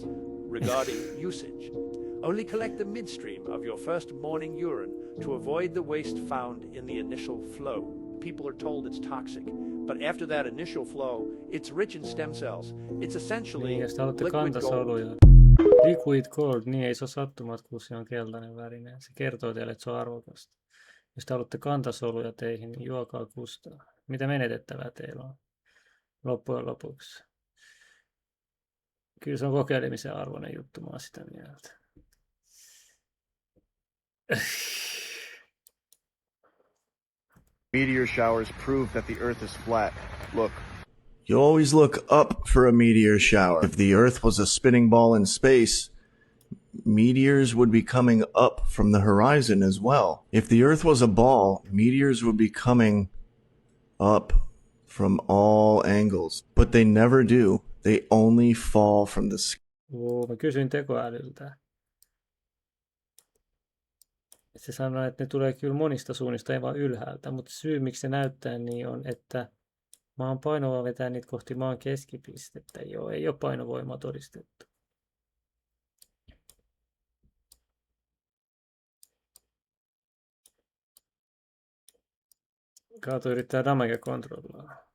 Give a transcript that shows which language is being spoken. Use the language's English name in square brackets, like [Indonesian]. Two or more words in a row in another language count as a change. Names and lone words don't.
[English] Regarding usage, only collect the midstream of your first morning urine to avoid the waste found in the initial flow. People are told it's toxic, but after that initial flow, it's rich in stem cells. It's essentially liquid gold. Liquid gold, [Finnish] niin ei se ole sattumat, kun se on keltainen värinen. Se kertoo teille, että se on arvokasta. Jos te haluatte kantasoluja teihin, niin juokaa kustaa. Mitä menetettävää teillä on loppujen lopuksi? Kyllä se on kokeilemisen arvoinen juttu, mä oon sitä mieltä. [English] Meteor showers prove that the Earth is flat. Look. You always look up for a meteor shower. If the Earth was a spinning ball in space, meteors would be coming up from the horizon as well. If the Earth was a ball, meteors would be coming up from all angles. But they never do. They only fall from the sky. [Finnish] Mä kysyin tekoälyltä. Se sanoi, että ne tulee kyllä monista suunnista, ei vaan ylhäältä. Mutta syy, miksi se näyttää niin, on, että Maan painovoima vetää niitä kohti maan keskipistettä. Joo, ei ole painovoimaa todistettu. Kaatu yrittää damage kontrolloida.